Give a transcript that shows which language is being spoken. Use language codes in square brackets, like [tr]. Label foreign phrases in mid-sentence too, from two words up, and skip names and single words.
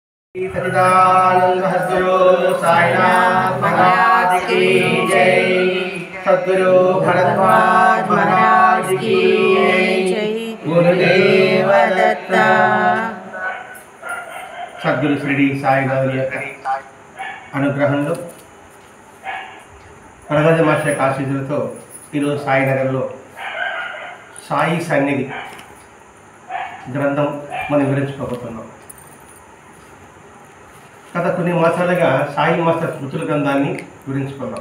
[hi] सच्चिदानंद सद्गुरु साईनाथ महाराज की जय। सद्गुरु भरद्वाज महाराज की जय। गुरुदेव दत्त। सद्गुरु श्री [te] సాయినాథుని యొక్క అనుగ్రహంలో ప్రగజ మాస్టర్ ఆశీస్సులతో ఈరోజు సాయినగర్లో సాయి సన్నిధి గ్రంథం మనం వివరించుకోబోతున్నాం. గత కొన్ని మాసాలుగా సాయి మాస్టర్ స్మృతుల గ్రంథాన్ని వివరించుకున్నాం.